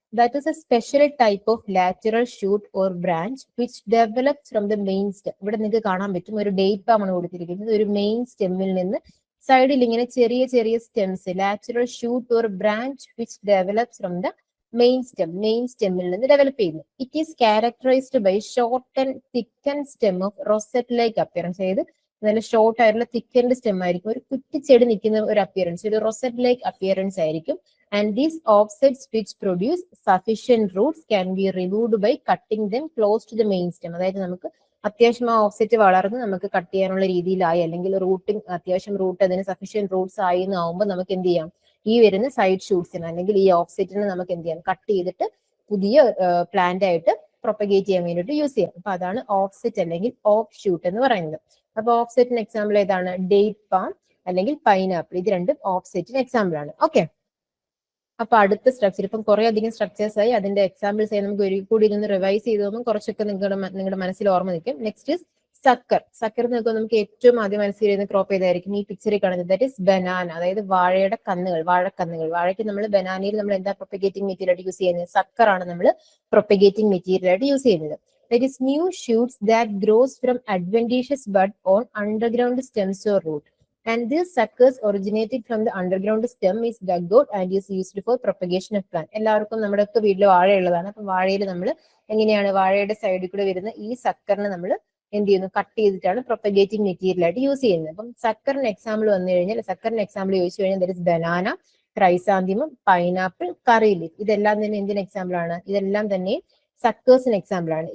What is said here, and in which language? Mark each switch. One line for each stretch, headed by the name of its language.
English: That is a special type of lateral shoot or branch which develops from the main stem.
Malayalam: ഇവിടെ നിങ്ങൾക്ക് കാണാൻ പറ്റും ഒരു date ആണ് കൊടുത്തിരിക്കുന്നത്. ഒരു മെയിൻ സ്റ്റെമ്മിൽ നിന്ന് സൈഡിൽ ഇങ്ങനെ ചെറിയ ചെറിയ stems,
English: lateral shoot or branch which develops from the
Malayalam: main സ്റ്റെമ്മിൽ നിന്ന് ഡെവലപ്പ് ചെയ്യുന്നു.
English: It is characterised by short and thicken stem of rosette like appearance.
Malayalam: അതായത് നല്ല ഷോർട്ട് ആയിട്ടുള്ള തിക്കൻഡ് സ്റ്റെം ആയിരിക്കും, ഒരു കുറ്റിച്ചെടി നിൽക്കുന്ന ഒരു അപ്പിയറൻസ്, ഒരു റൊസെറ്റ് ലൈക്ക് അപ്പിയറൻസ് ആയിരിക്കും.
English: And these offsets which produce sufficient roots can be removed by cutting them close to the main stem.
Malayalam: അതായത് നമുക്ക് അത്യാവശ്യം ആ ഓഫ്സെറ്റ് വളർന്ന് നമുക്ക് കട്ട് ചെയ്യാനുള്ള രീതിയിലായി, അല്ലെങ്കിൽ റൂട്ടിങ് അത്യാവശ്യം റൂട്ട് അതിന് സഫീഷ്യന്റ് റൂട്ട്സ് ആയി എന്നാവുമ്പോൾ നമുക്ക് എന്ത് ചെയ്യാം, ഈ വരുന്ന സൈഡ് ഷൂട്ട്സിന് അല്ലെങ്കിൽ ഈ ഓഫ്സെറ്റിന് നമുക്ക് എന്ത് ചെയ്യാം, കട്ട് ചെയ്തിട്ട് പുതിയ പ്ലാന്റ് ആയിട്ട് പ്രൊപ്പഗേറ്റ് ചെയ്യാൻ വേണ്ടിയിട്ട് യൂസ് ചെയ്യാം. അപ്പൊ അതാണ് ഓഫ്സെറ്റ് അല്ലെങ്കിൽ ഓഫ് ഷൂട്ട് എന്ന് പറയുന്നത്. അപ്പൊ ഓഫ്സെറ്റിന് എക്സാമ്പിൾ ഏതാണ്? ഡേറ്റ് പാം അല്ലെങ്കിൽ പൈനാപ്പിൾ. ഇത് രണ്ടും ഓഫ്സെറ്റിന് എക്സാമ്പിൾ ആണ്. ഓക്കെ, അപ്പൊ അടുത്ത സ്ട്രക്ചർ, ഇപ്പം കുറെ അധികം സ്ട്രക്ചേഴ്സ് ആയി, അതിന്റെ എക്സാമ്പിൾസ് ആയി നമുക്ക് ഒരു കൂടി ഇതൊന്ന് റിവൈസ് ചെയ്ത് പോകുമ്പോൾ കുറച്ചൊക്കെ നിങ്ങളുടെ മനസ്സിൽ ഓർമ്മ നിൽക്കും.
English: Next is sucker.
Malayalam: സക്കർ നോക്കുമ്പോൾ നമുക്ക് ഏറ്റവും ആദ്യം മനസ്സിൽ വരുന്ന ക്രോപ്പ് ഏതായിരിക്കും? ഈ പിക്ചറിൽ കാണുന്നത്
English: That is banana.
Malayalam: അതായത് വാഴയുടെ കന്നുകൾ, വാഴക്കന്നുകൾ. വാഴയ്ക്ക് നമ്മൾ ബനാനയിൽ നമ്മൾ എന്താ പ്രൊപ്പഗേറ്റിംഗ് മെറ്റീരിയൽ ആയിട്ട് യൂസ് ചെയ്യുന്നത്? സക്കർ ആണ് നമ്മൾ പ്രൊപ്പഗേറ്റിംഗ് മെറ്റീരിയൽ ആയിട്ട് യൂസ് ചെയ്യുന്നത്.
English: That is new shoots that grows from adventitious bud on underground stems or root. And these suckers originated from the underground stem is dug out and is used for propagation of plant.
Malayalam: എല്ലാവർക്കും നമ്മുടെ ഒക്കെ വീട്ടിൽ വാഴയുള്ളതാണ്. അപ്പൊ വാഴയിൽ നമ്മൾ എങ്ങനെയാണ് വാഴയുടെ സൈഡിൽ കൂടെ വരുന്ന ഈ സക്കറിനെ നമ്മൾ എന്ത് ചെയ്യുന്നു? കട്ട് ചെയ്തിട്ടാണ് പ്രൊപ്പഗേറ്റിംഗ് മെറ്റീരിയൽ ആയിട്ട് യൂസ് ചെയ്യുന്നത്. അപ്പം സക്കറിന് എക്സാമ്പിൾ വന്നു കഴിഞ്ഞാൽ, സക്കറിന് എക്സാമ്പിൾ ചോദിച്ചു കഴിഞ്ഞാൽ
English: There is banana, chrysanthemum, pineapple, curry leaf.
Malayalam: ഇതെല്ലാം തന്നെ എന്തിന് എക്സാമ്പിൾ ആണ്? ഇതെല്ലാം തന്നെ സക്കേഴ്സിന് എക്സാമ്പിൾ ആണ്.